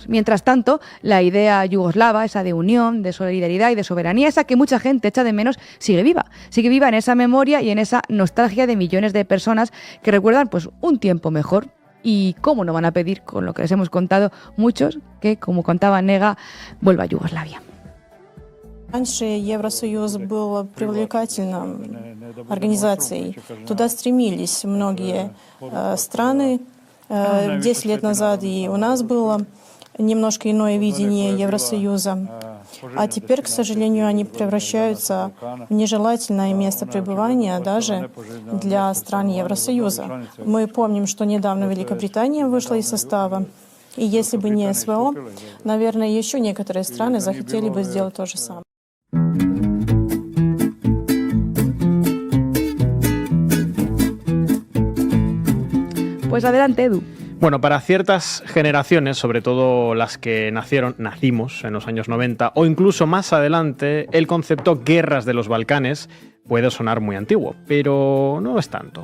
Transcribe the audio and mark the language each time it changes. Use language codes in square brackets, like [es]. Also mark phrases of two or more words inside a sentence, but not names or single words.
[es] Mientras tanto, la idea yugoslava, esa de unión, de solidaridad y de soberanía, esa que mucha gente echa de menos, sigue viva en esa memoria y en esa nostalgia de millones de personas que recuerdan, pues, un tiempo mejor. Y cómo no van a pedir, con lo que les hemos contado muchos, que, como contaba Nega, vuelva a Yugoslavia. [ru] Раньше Евросоюз был привлекательной организацией. Туда стремились многие страны. 10 лет назад и у нас было немножко иное видение Евросоюза. А теперь, к сожалению, они превращаются в нежелательное место пребывания даже для стран Евросоюза. Мы помним, что недавно Великобритания вышла из состава. И если бы не СВО, наверное, еще некоторые страны захотели бы сделать то же самое. [es] Pues adelante, Edu. Bueno, para ciertas generaciones, sobre todo las que nacimos en los años 90 o incluso más adelante, el concepto guerras de los Balcanes puede sonar muy antiguo, pero no es tanto.